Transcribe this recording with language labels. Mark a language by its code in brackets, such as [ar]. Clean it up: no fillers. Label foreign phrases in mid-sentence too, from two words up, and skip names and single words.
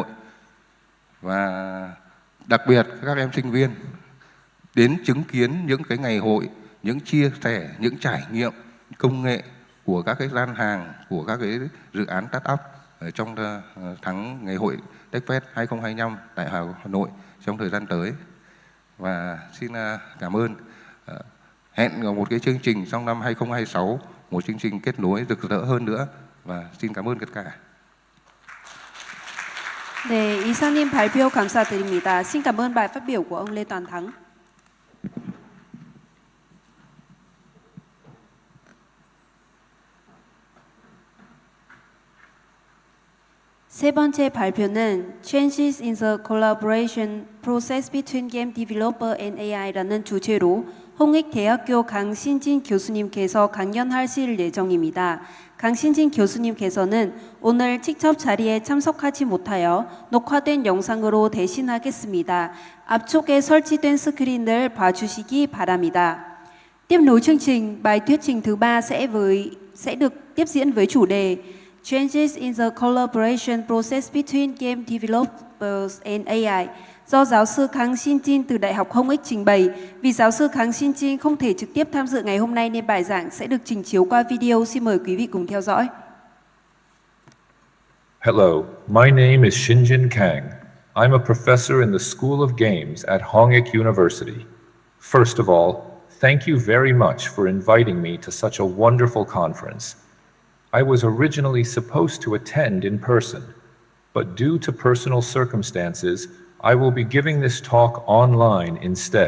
[vi] Và đặc biệt các em sinh viên đến chứng kiến những cái ngày hội, những chia sẻ, những trải nghiệm công nghệ của các cái gian hàng, của các cái dự án startup ở trong tháng Ngày hội TechFest 2025 tại Hà Nội trong thời gian tới. Và xin cảm ơn. Hẹn một cái chương trình trong năm 2026, một chương trình kết nối rực rỡ hơn nữa. Và xin cảm ơn tất cả. [ko] 네, 이사님 발표 감사드립니다. [vi] xin cảm ơn bài phát biểu của ông Lê Toàn Thắng. [ko] 세 번째 발표는 [en] Changes in the Collaboration Process Between Game Developer and AI [ko] 라는 주제로 홍익대학교 강신진 교수님께서 강연하실 예정입니다. 강신진 교수님께서는 오늘 직접 자리에 참석하지 못하여 녹화된 영상으로 대신하겠습니다. 앞쪽에 설치된 스크린을 봐주시기 바랍니다. [vi] Tiếp nối chương trình, bài thuyết trình thứ 3 sẽ được tiếp diễn với chủ đề [en] Changes in the Collaboration Process Between Game Developers and AI [vi] do giáo sư Kang Shin-jin từ Đại học Hồng Ích trình bày. Vì giáo sư Kang Shin-jin không thể trực tiếp tham dự ngày hôm nay nên bài giảng sẽ được trình chiếu qua video. Xin mời quý vị cùng theo dõi. [en] Hello, my name is Shin-jin Kang. I'm a professor in the School of Games at Hongik University. First of all, thank you very much for inviting me to such a wonderful conference. I was originally supposed to attend in person, but due to personal circumstances, I will be giving this talk online instead.